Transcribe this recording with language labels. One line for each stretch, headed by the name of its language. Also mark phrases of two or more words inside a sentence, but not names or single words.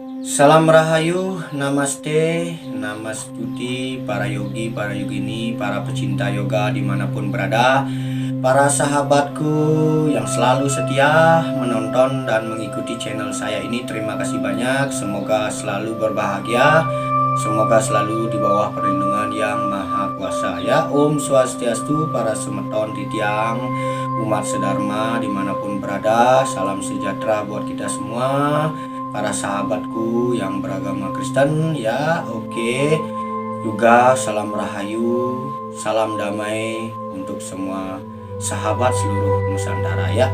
Indonesian: Salam Rahayu, Namaste, Namastuti, para yogi, para yogini, para pecinta yoga dimanapun berada, para sahabatku yang selalu setia menonton dan mengikuti channel saya ini. Terima kasih banyak, semoga selalu berbahagia, semoga selalu di bawah perlindungan yang maha kuasa ya. Om Swastiastu, para
Balinese: semeton titiang
Indonesian: umat sedharma dimanapun berada, salam sejahtera buat kita semua. Para sahabatku yang beragama Kristen ya, oke. Juga salam rahayu, salam damai untuk semua sahabat seluruh Nusantara ya.